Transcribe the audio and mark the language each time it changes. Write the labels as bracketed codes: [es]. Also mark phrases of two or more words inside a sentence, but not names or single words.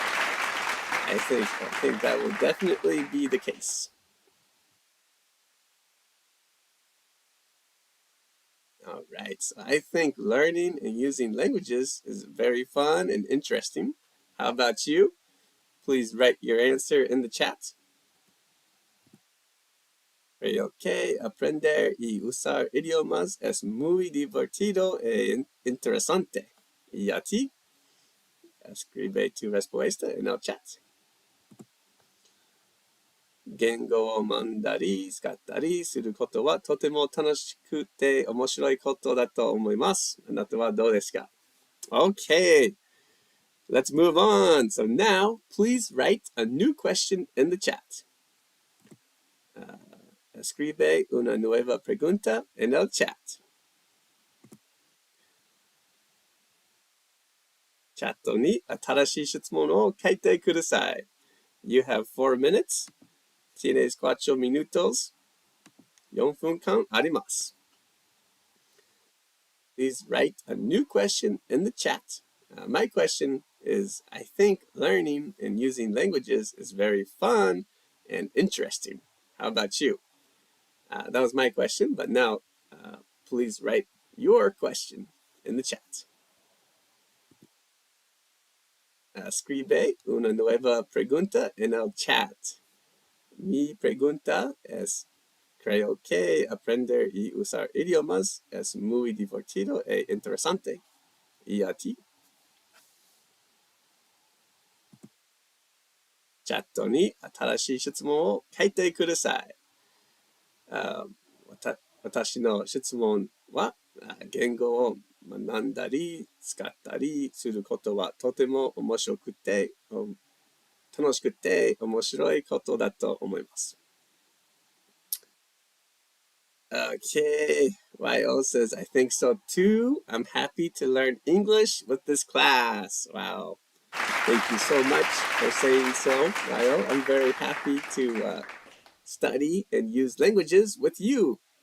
[en] I think that will definitely be the case. All right. So I think learning and using languages is very fun and interesting. How about you? Please write your answer in the chat. [es] Ok, aprender y usar idiomas es muy divertido e interesante. ¿Y a ti? Escribe tu respuesta en el chat. [ja] 言語を学んだり使ったりすることはとても楽しくて面白いことだと思います。あなたはどうですか? [en] Okay, let's move on. So now, please write a new question in the chat. [es] Escribe una nueva pregunta en el chat. [ja] チャットに新しい質問を書いてください. [en] You have 4 minutes. [es] Tienes 4 minutos. [ja] 4 分間あります. [en] Please write a new question in the chat. My question is, I think learning and using languages is very fun and interesting. How about you? That was my question, but now please write your question in the chat. [es] Escribe una nueva pregunta en el chat. Mi pregunta es, creo que aprender y usar idiomas es muy divertido e interesante. ¿Y a ti? [ja] チャットに新しい質問を書いてください。私の質問は、言語を学んだり使ったりすることはとても面白くて、楽しくて面白いことだと思います。 [en] Okay, YO says, I think so too. I'm happy to learn English with this class. Wow. Thank you so much for saying so, YO. I'm very happy to study and use languages with you.